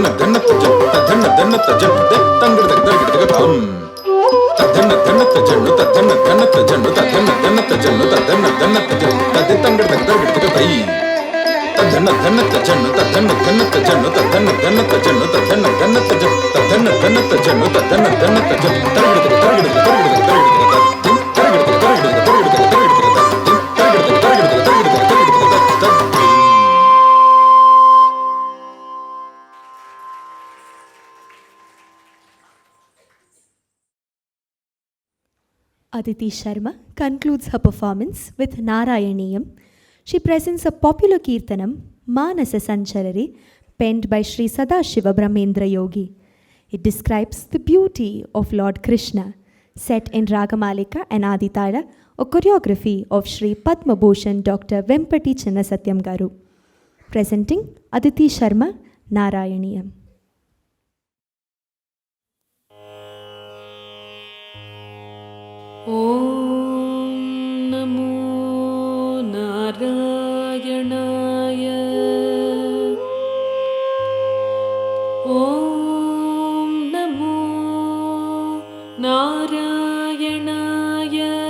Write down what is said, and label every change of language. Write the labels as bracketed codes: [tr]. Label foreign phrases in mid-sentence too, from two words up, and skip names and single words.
[en] ಧನ್ನತ್ತ ಜನ್ನು ತನ್ನ ಧನ್ನತ್ತ ಜನ್ನು ತಂಗಿಡತಗ ದರ್ಗಿಡತಗ ತಂ ತನ್ನ ಧನ್ನತ್ತ ಜನ್ನು ತನ್ನ ಧನ್ನತ್ತ ಜನ್ನು ತನ್ನ ಧನ್ನತ್ತ ಜನ್ನು ತನ್ನ ಧನ್ನತ್ತ ಜನ್ನು ತದ್ದಿ ತಂಗಿಡತಗ ದರ್ಗಿಡತಗ ತೈ ತನ್ನ ಧನ್ನತ್ತ ಜನ್ನು ತನ್ನ ಧನ್ನತ್ತ ಜನ್ನು ತನ್ನ ಧನ್ನತ್ತ ಜನ್ನು ತನ್ನ ಧನ್ನತ್ತ ಜನ್ನು ತನ್ನ ಧನ್ನತ್ತ ಜನ್ನು ತನ್ನ ಧನ್ನತ್ತ ಜನ್ನು ತರಗಿಡತಗ ತರಗಿಡತಗ ತರಗಿಡತಗ ತರಗಿಡತಗ Aditi Sharma concludes her performance with Narayaniyam. She presents a popular kirtanam, Manasa Sancharari, penned by Sri Sadashiva Brahmendra Yogi. It describes the beauty of Lord Krishna, set in Ragamalika and Aditala, a choreography of Sri Padma Bhushan Dr. Vempati Chinnasatyam Garu. Presenting Aditi Sharma, Narayaniyam. [sa] ॐ नमो नारायणाय ॐ नमो नारायणाय